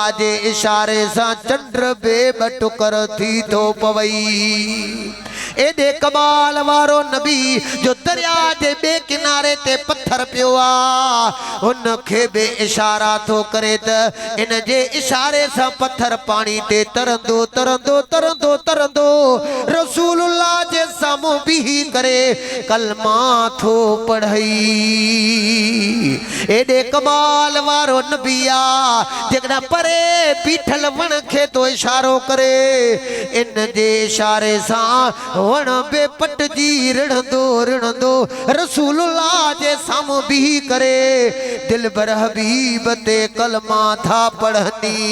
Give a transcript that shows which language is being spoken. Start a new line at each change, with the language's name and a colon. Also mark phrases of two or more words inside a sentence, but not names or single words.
Sindhi: जे इशारे सा चंद्र बेबटुकर थी तो पवई एडे कमाल वारो नबी जो दरिया जे बे किनारे ते पत्थर पियो आ उनखे बे इशारा थो करे त इन जे इशारे सां पत्थर पानी ते तरंदो तरंदो तरंदो तरंदो रसूलुल्लाह जे साम्हूं बीही करे कलमा थो पढ़ई। एडे कमाल वारो नबी आ जेकॾहिं परे बीठल वण खे तो इशारो करे इन जे इशारे सां वण बे पटजी रिणंदो रिणंदो रसूलुल्लाह जे साम्हूं बीही करे दिलबर हबीब ते कलमा था पढ़नी।